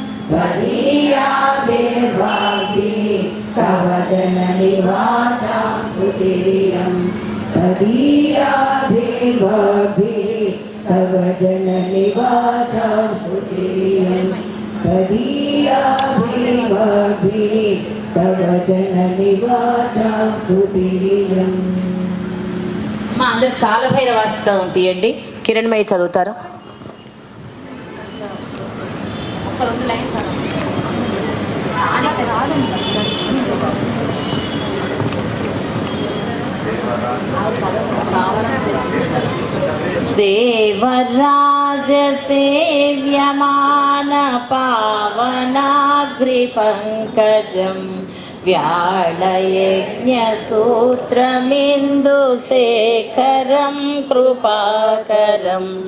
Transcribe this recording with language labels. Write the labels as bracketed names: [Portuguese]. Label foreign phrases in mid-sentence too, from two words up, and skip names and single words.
[Sanskrit] त्वदीयाभिर्वाग्भिः तव जननिवाचां स्तुतिरियम् त्वदीयाभिर्वाग्भिः तव जननिवाचां स्तुतिरियम् त्वदीयाभिर्वाग्भिः तव जननिवाचां स्तुतिरियम्. [Telugu] మా అందరు కాలభైరవాస్తవం తీయండి. కిరణ్మయ్య చదువుతారు. [Sanskrit] దేవరాజ సేవ్యమాన పావనాగ్రిపంకజం వ్యాళయజ్ఞసూత్రమిందుశేఖరం కృపాకరం